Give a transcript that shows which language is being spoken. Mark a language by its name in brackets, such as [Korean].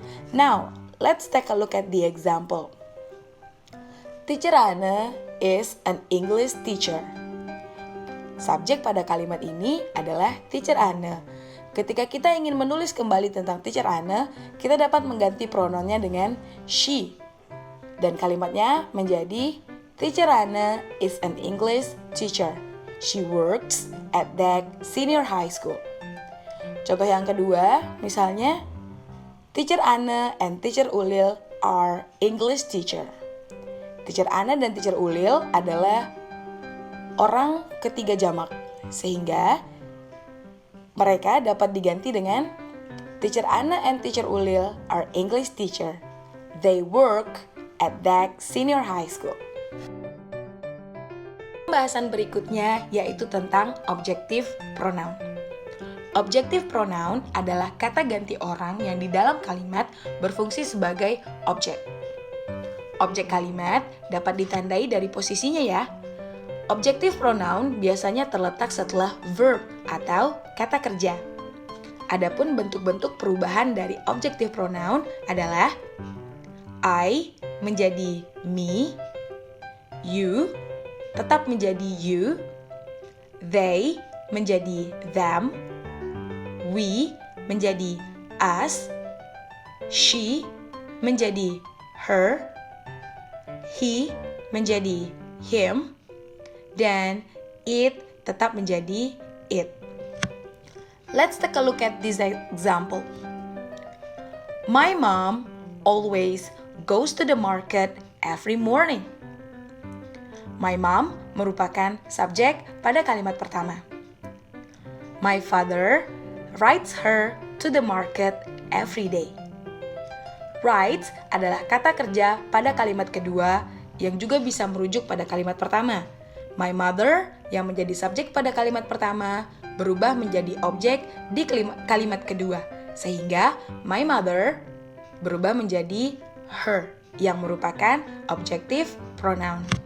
[English] Now, let's take a look at the example. Teacher Anna is an English teacher. [Indonesian] Subjek pada kalimat ini adalah Teacher Anna. Ketika kita ingin menulis kembali tentang Teacher Anna, kita dapat mengganti pronounnya dengan she. Dan kalimatnya menjadi [English] Teacher Anna is an English teacher. She works at that senior high school. [Indonesian] Contoh yang kedua, misalnya [English] Teacher Anna and Teacher Ulil are English teacher. Teacher Anna dan Teacher Ulil adalah orang ketiga jamak, sehingga mereka dapat diganti dengan Teacher Anna and Teacher Ulil are English teacher. They work at that senior high school. [Indonesian] Pembahasan berikutnya yaitu tentang objective pronoun. Objective pronoun adalah kata ganti orang yang di dalam kalimat berfungsi sebagai objek. Objek kalimat dapat ditandai dari posisinya ya. Objective pronoun biasanya terletak setelah verb atau kata kerja. Adapun bentuk-bentuk perubahan dari objective pronoun adalah I menjadi me, you tetap menjadi you, they menjadi them, we menjadi us, she menjadi her, he menjadi him, dan it tetap menjadi it. [English] Let's take a look at this example. My mom always goes to the market every morning. [Indonesian] My mom merupakan subjek pada kalimat pertama. [English] My father rides her to the market every day. [Indonesian] Rides adalah kata kerja pada kalimat kedua yang juga bisa merujuk pada kalimat pertama. My mother yang menjadi subjek pada kalimat pertama berubah menjadi objek di kalimat kedua. Sehingga my mother berubah menjadi her yang merupakan objective pronoun.